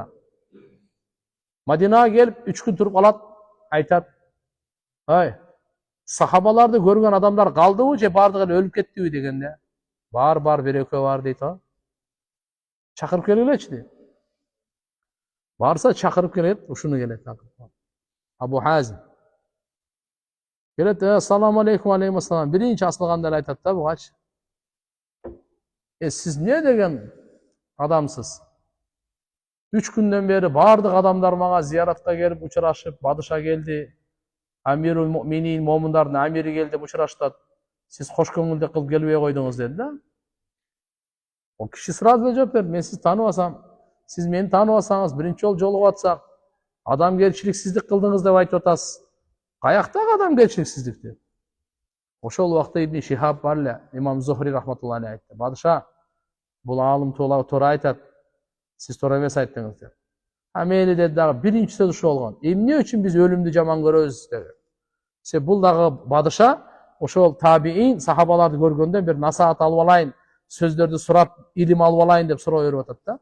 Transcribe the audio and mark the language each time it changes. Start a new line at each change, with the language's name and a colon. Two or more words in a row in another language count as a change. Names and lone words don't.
Kyrgyz: Мадинага келип 3 күн туруп алат, айтат: "Ай, сахабаларды көргөн адамдар калдыбы же бардыгы эле өлүп кеттиби?" дегенде, "Бар, бир экөө бар" дейт о. Чакырып келгилечи дейт. Барса чакырып келет, ушуну келет. Абу Хазим келет:
Arabic: "السلام عليكم، عليكم السلام."
Kyrgyz: Биринчи асылганда эле айтат да бугачы: "Сиз не деген адамсыз? 3 күндөн бери бардык адамдар мага зияратка келип учурашып, бадыша келди, Амирул Муъминин, момундардын амири келди деп учураштат. Сиз кош көңүлдүк кылып келбей койдуңуз" деди да. О киши сразу эле жооп берди: "Мен сизди тааныбасам, сиз мени тааныбасаңыз, биринчи жолу жолугуп атсак, адамгерчиликсиздик кылдыңыз деп айтып атасыз. Каяктагы адамгерчиликсиздик?" деп. Ошол убакта Ибн Шихаб бар эле, имам Зухри
Arabic: رحمة الله عليه
Kyrgyz: айтты. Падыша, бул алым туура айтат. Сиз туура эмес айттыңыз деп. Мейли деди дагы, биринчи сөз ушул болгон. Эмне үчүн биз өлүмдү жаман көрөбүз деп. Бул дагы падыша ошол табиин сахабаларды көргөндө бир насаат алып алайын, сөздөрдү сурап, илим алып алайын деп суроо берип атат да.